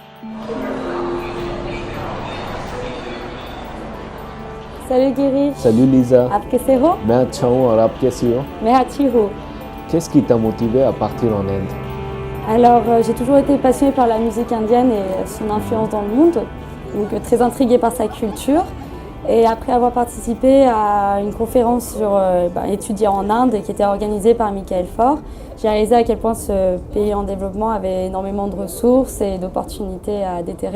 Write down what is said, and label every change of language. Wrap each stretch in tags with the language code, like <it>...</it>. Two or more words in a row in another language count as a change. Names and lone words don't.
<fr>Salut Giri. Salut Lisa.</fr> <hi>आप कैसे हो? मैं अच्छा हूँ और आप कैसी हो? मैं अच्छी हूँ.</hi> <fr>Qu'est-ce qui t'a motivé à partir en Inde? Alors, j'ai toujours été passionnée par la musique indienne et son influence dans le monde, donc très intriguée par sa culture. Et après avoir participé à une conférence sur étudier en Inde qui était organisée par Michael Faure, j'ai réalisé à quel point ce pays en développement avait énormément de ressources et d'opportunités à déterrer.</fr>